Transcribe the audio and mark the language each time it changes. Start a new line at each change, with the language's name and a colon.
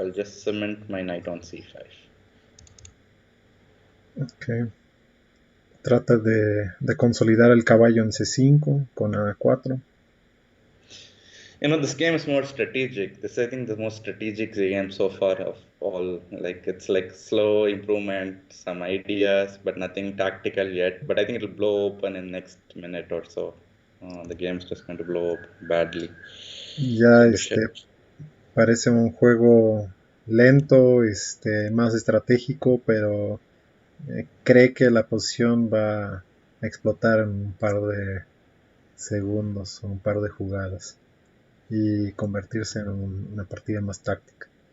English: I'll just cement my knight on c5. Ok.
Spanish: Trata de consolidar el caballo en C5 con A4.
English: This game is more strategic. This, I think, the most strategic game so far of all. Like, it's like slow improvement, some ideas, but nothing tactical yet. But I think it'll blow open in next minute or so. The game's just going to blow up badly.
Spanish: Ya
English: So bishop.
Spanish: parece un juego lento, más estratégico, pero cree que la posición va a explotar en un par de segundos o un par de jugadas y convertirse en una partida más táctica.